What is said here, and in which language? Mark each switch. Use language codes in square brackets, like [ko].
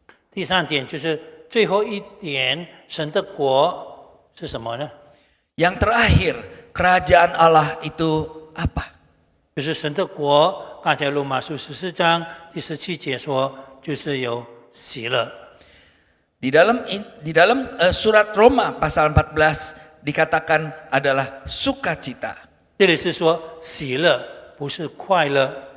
[zh] 第三点就是最后一点，神的国是什么呢？ [id] Yang terakhir, kerajaan Allah itu apa? [zh] 就是神的国。刚才罗马书14章第17节说，就是有喜乐。 [id] Di dalam surat Roma pasal 14 dikatakan adalah sukacita. [zh] 这里是说喜乐，不是快乐。